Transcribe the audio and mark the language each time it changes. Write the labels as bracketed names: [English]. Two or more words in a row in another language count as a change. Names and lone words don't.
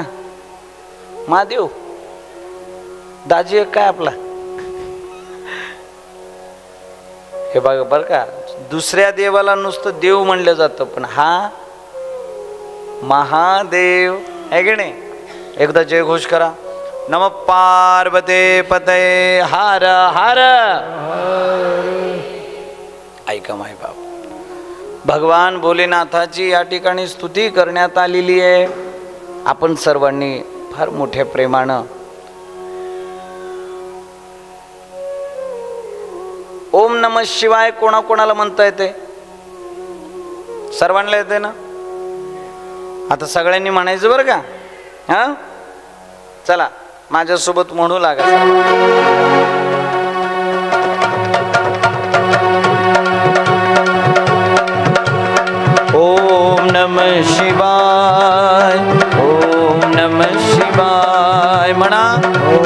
[Marathi] महादेव. दाजी काय आपला? हे बघा बर का, दुसऱ्या देवाला नुसतं देव म्हणलं जातं, पण हा महादेव आहे की नाही? एकदा जय घोष करा. [Sanskrit] नम पार्वते पतये हर हर. [Marathi] ऐका माय बाप, भगवान भोलेनाथाची या ठिकाणी स्तुती करण्यात आलेली आहे. आपण सर्वांनी फार मोठ्या प्रेमानं [Sanskrit] ओम नमः शिवाय [Marathi] कोणाकोणाला म्हणता येते? सर्वांना येते ना? आता सगळ्यांनी म्हणायचं बरं का? हा चला माझ्यासोबत म्हणू लागा. [Sanskrit] ओम नमः शिवाय, ओम नमः शिवाय म्हणा.